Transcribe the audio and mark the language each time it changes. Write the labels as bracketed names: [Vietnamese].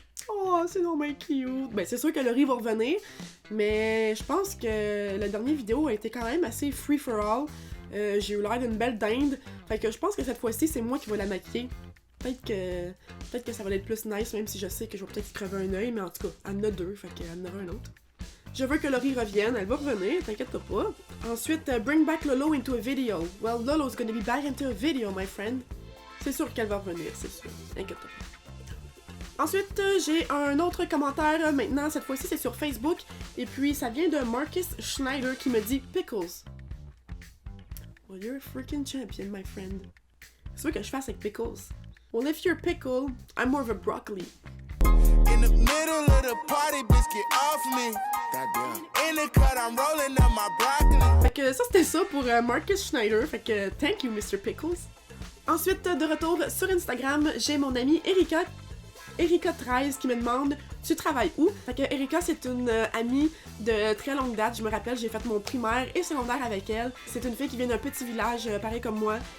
[French] Oh, c'est normal cute. Ben, c'est sûr que Laurie va revenir, mais je pense que la dernière vidéo a été quand même assez [English] free for all. [French] J'ai eu l'air d'une belle dinde. Fait que je pense que cette fois-ci, c'est moi qui vais la maquiller. Peut-être que ça va être plus nice, même si je sais que je vais peut-être crever un œil, mais en tout cas, elle en a deux, fait qu'elle en aura un autre. Je veux que Laurie revienne, elle va revenir, t'inquiète pas. [English] Ensuite, bring back Lolo into a video. Well, Lolo's gonna be back into a video, my friend. [French] C'est sûr qu'elle va revenir, c'est sûr, t'inquiète pas. Ensuite, j'ai un autre commentaire maintenant, cette fois-ci c'est sur Facebook, et puis ça vient de Marcus Schneider qui me dit « Pickles ». [English] Well, you're a freaking champion, my friend. [French] C'est sûr que je fasse avec pickles. [English] Well, if you're pickle, I'm more of a broccoli. In the middle of the party, bitch, get off me. Goddamn. In the cut, I'm rolling up my broccoli. [French] Fait que ça, c'était ça pour Marcus Schneider. Fait que [English] thank you, Mr. Pickles. [French] Ensuite, de retour sur Instagram, j'ai mon amie Erika13 qui me demande « Tu travailles où? » Fait que Erika, c'est une amie de très longue date. Je me rappelle, j'ai fait mon primaire et secondaire avec elle. C'est une fille qui vient d'un petit village, pareil comme moi.